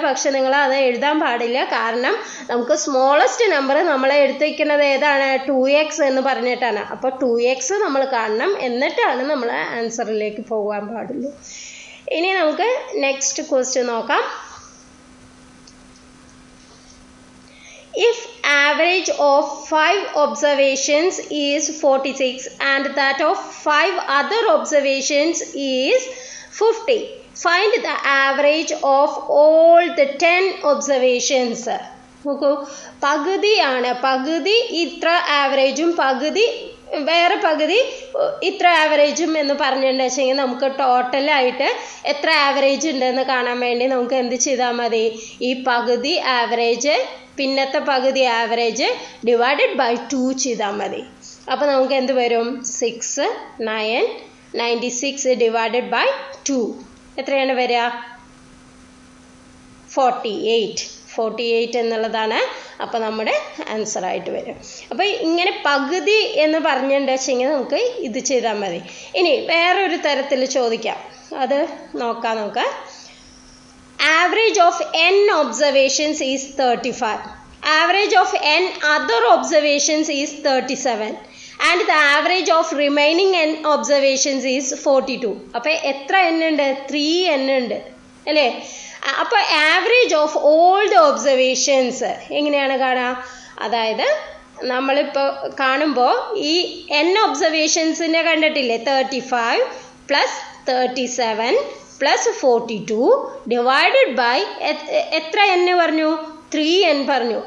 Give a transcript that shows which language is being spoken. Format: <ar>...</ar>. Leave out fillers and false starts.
<ml>പക്ഷെ നിങ്ങൾ അത് എഴുതാൻ പാടില്ല. കാരണം നമുക്ക് സ്മോളസ്റ്റ് നമ്പർ നമ്മൾ എടുത്തിരിക്കുന്നത് ഏതാണ്? 2x എന്ന് പറഞ്ഞിട്ടാണ്. അപ്പോൾ 2x നമ്മൾ കാണണം, എന്നിട്ടാണ് നമ്മൾ ആൻസറിലേക്ക് പോകാൻ പാടുള്ളൂ. ഇനി നമുക്ക് നെക്സ്റ്റ് ക്വസ്റ്റ്യൻ നോക്കാം.</ml> <en>If average of 5 observations is 46 and that of 5 other observations is 50, find the average of all the 10 observations.</en> <ml>നോക്കൂ, പകുതിയാണ്. പകുതി ഇത്ര ആവറേജും പകുതി വേറെ പകുതി ഇത്ര ആവറേജും എന്ന് പറഞ്ഞിട്ടുണ്ടെന്ന് വെച്ചെങ്കിൽ നമുക്ക് ടോട്ടലായിട്ട് എത്ര ആവറേജ് ഉണ്ടെന്ന് കാണാൻ വേണ്ടി നമുക്ക് എന്ത് ചെയ്താൽ മതി? ഈ പകുതി ആവറേജ് പിന്നത്തെ പകുതി ആവറേജ് ഡിവൈഡഡ് ബൈ 2 ചെയ്താൽ മതി. അപ്പോൾ നമുക്ക് എന്ത് വരും? 6 9 96 ഡിവൈഡഡ് ബൈ 2 എത്രയാണ് വരിക? 48 എന്നുള്ളതാണ് അപ്പോൾ നമ്മുടെ ആൻസർ ആയിട്ട് വരും. അപ്പോൾ ഇങ്ങനെ പകുതി എന്ന് പറഞ്ഞിട്ടുണ്ടെന്ന് വെച്ചെങ്കിൽ നമുക്ക് ഇത് ചെയ്താൽ മതി. ഇനി വേറൊരു തരത്തിൽ ചോദിക്കാം, അത് നോക്കാം നമുക്ക്.</ml> <en>Average of n observations is 35. Average of n other observations is 37. And the average of remaining n observations is 42.</en> <ml>അപ്പോൾ എത്ര n ഉണ്ട്? 3n ഉണ്ട് അല്ലേ. അപ്പോൾ</ml> <en>average of all the observations</en> <ml>എങ്ങനെയാണ് കാണുക? അതായത് നമ്മളിപ്പോൾ കാണുമ്പോൾ ഈ n ഒബ്സർവേഷൻസിനെ കണ്ടിട്ടില്ലേ? 35 + 37 + 42 ഡിവൈഡഡ് ബൈ എത്ര n പറഞ്ഞു? 3n പറഞ്ഞു.</ml>